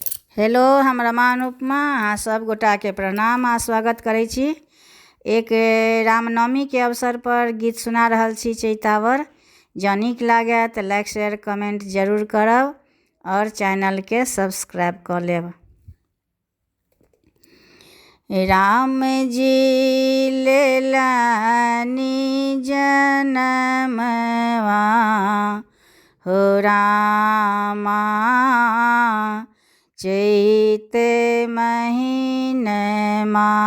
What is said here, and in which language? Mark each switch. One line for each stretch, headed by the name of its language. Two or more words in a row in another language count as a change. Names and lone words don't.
Maithili: हेलो, हम रमा अनुपमा अहाँ सब गोटा के प्रणाम आ स्वागत करै छी। एक रामनवमी के अवसर पर गीत सुना रहल छी चैतावर। जँ नीक लागे तऽ लाइक शेयर कमेंट जरूर करब और चैनल के सब्सक्राइब कर लेब। राम जी लेलनि जनमवा हो रामा, चैत महीनमा